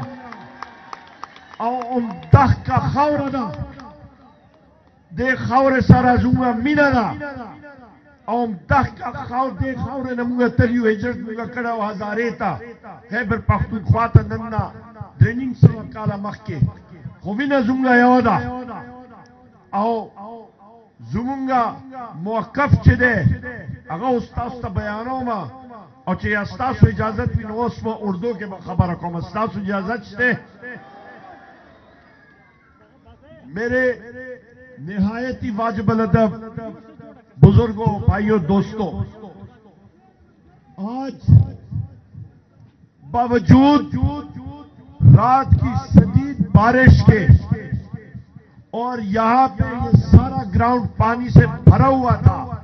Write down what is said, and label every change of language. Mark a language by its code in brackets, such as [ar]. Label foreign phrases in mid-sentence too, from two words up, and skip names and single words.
[ps] او دغه خاوره ده دې خاورې سره زموږ مینه ده او دغه خاورې نه موږ تر یو هجرت موږ کړی او هزارې ته خیبر پښتونخوا ته نن نه 300 کاله مخکې خو مینه زموږ یوه ده او زموږ موقف چې دی هغه اوس تاسو ته بیانوم او چې یا ستاسو اجازت وي نو اوس په اردو کې به خبره کوم. ستاسو اجازت شته؟ [ur] میرے نہایت ہی واجب الادب بزرگوں بھائیوں دوستوں، آج باوجود رات کی شدید بارش کے اور یہاں پہ یہ سارا گراؤنڈ پانی سے بھرا ہوا تھا،